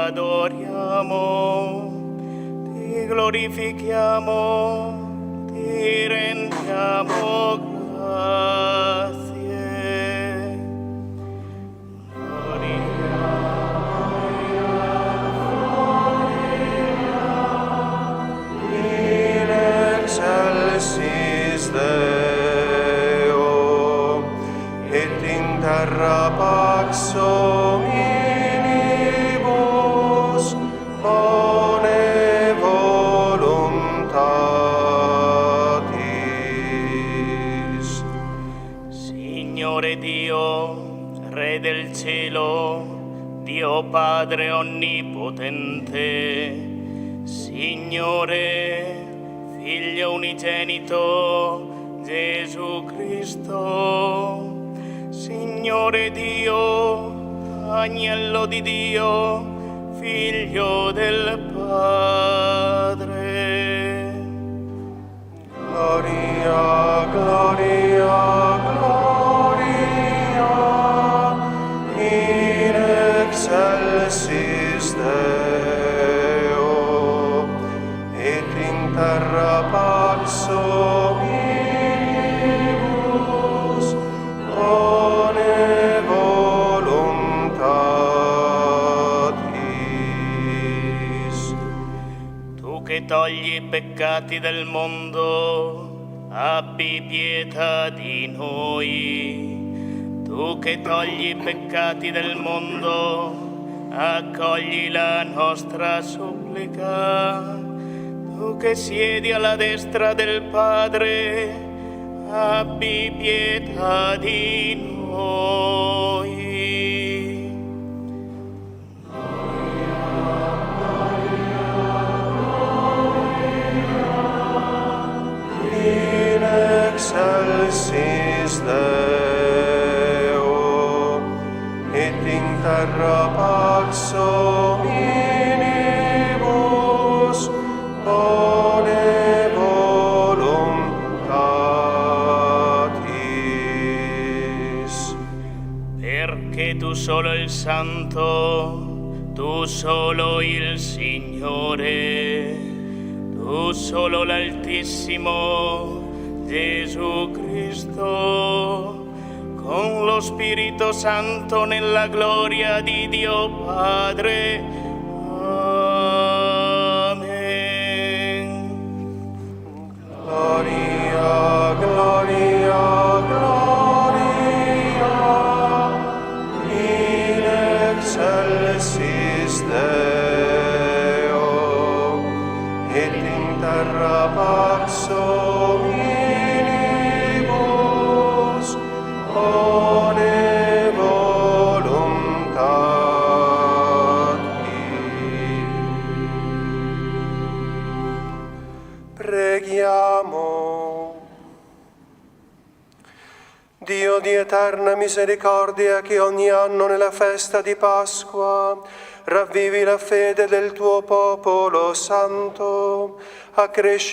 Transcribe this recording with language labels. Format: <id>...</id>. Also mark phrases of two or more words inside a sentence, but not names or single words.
<it>adoriamo, ti glorifichiamo, ti rendiamo grazie.</it> <la>In excelsis Deo, et in terra pax hominibus, bone voluntatis.</la> <it>Signore Dio, Re del cielo, Dio Padre onnipotente, Signore, Figlio unigenito, Gesù Cristo, Signore Dio, Agnello di Dio, Figlio del Padre.</it> <la>Gloria, gloria, gloria, in excelsis Deo, et in terra pax omnibus, bone voluntatis.</la> <it>Tu che togli i peccati del mondo, abbi pietà di noi. Tu che togli i peccati del mondo, accogli la nostra supplica. Tu che siedi alla destra del Padre, abbi pietà di noi.</it> <la>In excelsis Deo, et in terra pax omnibus, bone voluntatis.</la> <it>Perché tu solo il Santo, tu solo il Signore, tu solo l'Altissimo, Gesù Cristo, con lo Spirito Santo nella gloria di Dio Padre. Amen.</it> <la>Gloria, gloria, gloria, in excelsis Deo, et in terra pax omnibus, bone voluntatis.</la> <it>Preghiamo. Dio di eterna misericordia, che ogni anno nella festa di Pasqua ravvivi la fede del tuo popolo santo, accresci</it>